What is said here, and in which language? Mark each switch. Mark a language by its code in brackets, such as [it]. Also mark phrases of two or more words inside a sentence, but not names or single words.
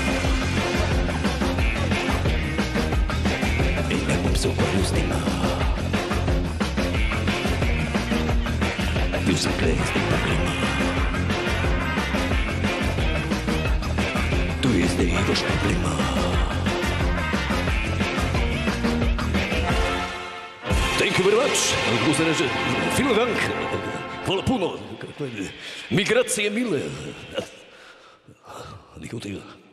[sl] Ej, ne bom se ukvarjal z njima Bil sem kle, zdaj pa grem To je zdaj vaš problema [en] Thank you very much. [de] Vielen Dank. [hr] Hvala puno. [sl] Migracije mile.